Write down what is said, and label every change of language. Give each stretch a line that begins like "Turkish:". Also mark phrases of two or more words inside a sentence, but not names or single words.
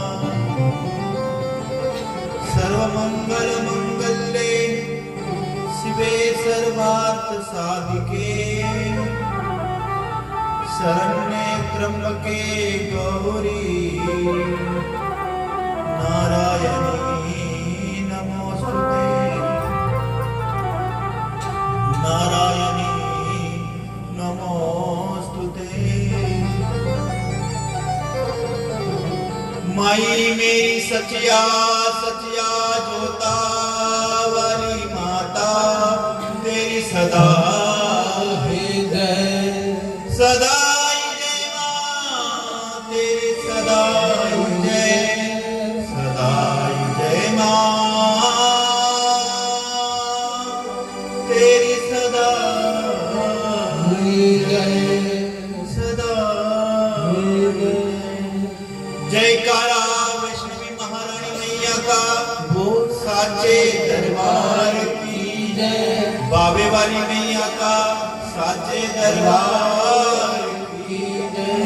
Sanskrit: सर्वमंगलमंगल्ये शिवे सर्वार्थ साधिके शरण्ये त्र्यंबके गौरी नारायणी नमोस्तुते नारायणी नमोस्तुते।
Hindi: माई मेरी सचिया सचिया जोता वाली माता तेरी सदा है जय सदा जय मां तेरी सदा जय सदा जय मां तेरी सदा जय सदा जयकारा वैष्णवी महारानी मैया का बोल साचे दरबार की जय। बाबे वाली मैया का साचे दरबार की जय।